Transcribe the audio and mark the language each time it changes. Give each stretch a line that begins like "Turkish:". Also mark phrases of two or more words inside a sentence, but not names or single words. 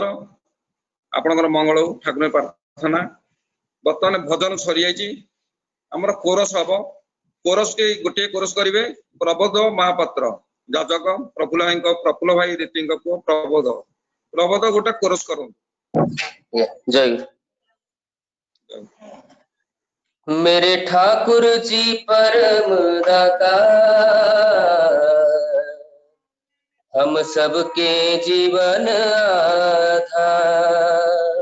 Odia: ଆପଣଙ୍କର ମଙ୍ଗଳ ହଉ, ଠାକୁର ପ୍ରାର୍ଥନା। ବର୍ତ୍ତମାନ ଭଜନ ସରିଯାଇଛି, ଆମର କୋରସ ହବ। କୋରସ ଟି ଗୋଟିଏ କୋରସ କରିବେ ପ୍ରବୋଧ ମହାପାତ୍ର, ଯାଜକ ପ୍ରଫୁଲ୍ଲ ଭାଇ ରୀତିଙ୍କ ପୁଅ ପ୍ରବୋଧ। ପ୍ରବୋଧ ଗୋଟେ କୋରସ କରନ୍ତୁ।
Hindi: जय मेरे ठाकुर जी परम दाता, हम सबके जीवन आधार।